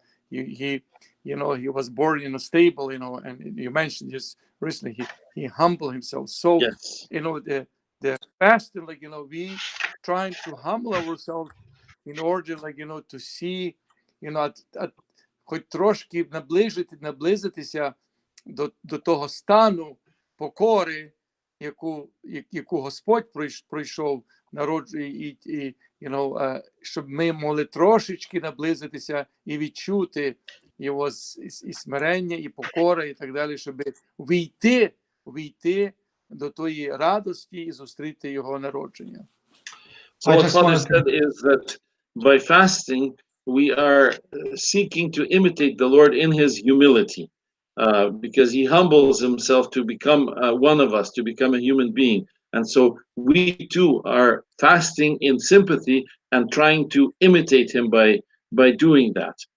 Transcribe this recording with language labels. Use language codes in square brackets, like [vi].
[en] he was born in a stable, and you mentioned just recently he humbled himself. So Yes. The fasting, we trying to humble ourselves in order, to see, [uk] хоч трошки наблизитися до того стану покори, яку Господь пройшов, і щоб ми могли трошечки наблизитися і відчути його і смирення, і покора, і так далі, щоб війти до тої радості і зустріти його народження. [en] So what Father said is that by fasting, we are seeking to imitate the Lord in his humility, because he humbles himself to become one of us, to become a human being. And so we too are fasting in sympathy and trying to imitate him by doing that.